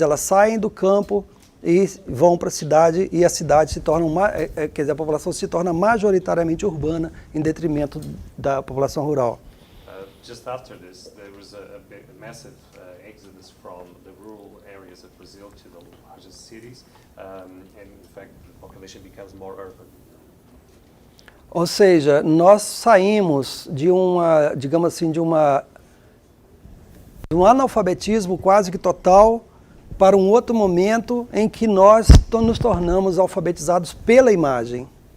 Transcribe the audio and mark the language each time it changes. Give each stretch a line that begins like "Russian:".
Portuguese: Elas saem do campo e vão para a cidade, e a cidade se torna quer dizer, a população se torna majoritariamente urbana em detrimento da população rural.
English: Just after this, there was a massive exodus from the rural areas of Brazil to the largest cities, and in fact, the population becomes more urban.
Portuguese: Ou seja, nós saímos de digamos assim, de um analfabetismo quase que total para um outro momento em que nós nos tornamos alfabetizados pela imagem.